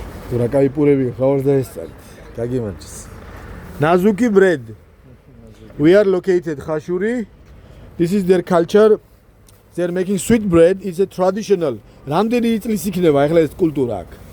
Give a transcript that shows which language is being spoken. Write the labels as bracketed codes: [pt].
[ka] თუ რა კაი პურები ხავს და ეს წარით. გაგიმარჯოს. [en] Nazuki bread. We are located Khashuri. This is their culture. They are making sweet bread. It's a traditional. [ka] რამდენი წლის იქნება ახლა ეს კულტურა აქ?